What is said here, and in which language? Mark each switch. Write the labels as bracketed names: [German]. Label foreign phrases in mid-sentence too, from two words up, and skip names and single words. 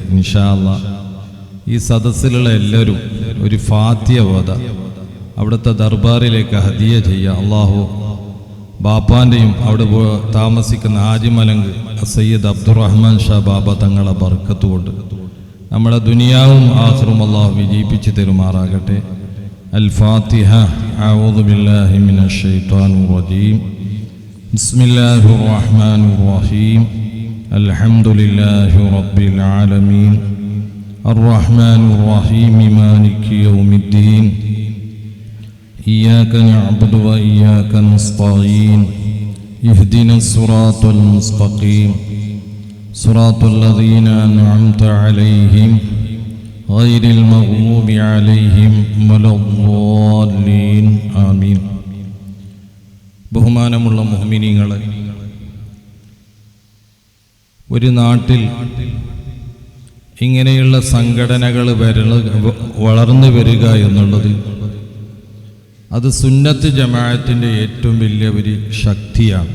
[Arabic] إن شاء الله [Malayalam] ഈ സദസ്സിലുള്ള എല്ലാവരും ഒരു ഫാത്തിഹ ഓത അവിടുത്തെ ദർബാറിലേക്ക് ഹദിയ ചെയ്യുക. അള്ളാഹു ബാപ്പാൻ്റെയും അവിടെ താമസിക്കുന്ന ഹാജിമലങ്ക് സയ്യിദ് അബ്ദുറഹ്മാൻ ഷാ ബാബ തങ്ങളെ ബർക്കത്ത് കൊണ്ട് നമ്മുടെ ദുനിയാവും ആഖിറും അള്ളാഹു വിജയിപ്പിച്ച് തരുമാറാകട്ടെ. [Arabic] الفاتحة. أعوذ بالله من الشيطان الرجيم. بسم الله الرحمن الرحيم. الحمد لله رب العالمين الرحمن الرحيم مالك يوم الدين إياك نعبد وإياك نستعين اهدنا الصراط المستقيم صراط الذين أنعمت عليهم غير المغضوب عليهم ولا الضالين آمين. [Malayalam] ബഹുമാനമുള്ള മുഅ്മിനീങ്ങളെ, ഒരു നാട്ടിൽ ഇങ്ങനെയുള്ള സംഘടനകൾ വളർന്നു വരിക എന്നുള്ളത് അത് സുന്നത്ത് ജമാഅത്തിൻ്റെ ഏറ്റവും വലിയ ഒരു ശക്തിയാണ്.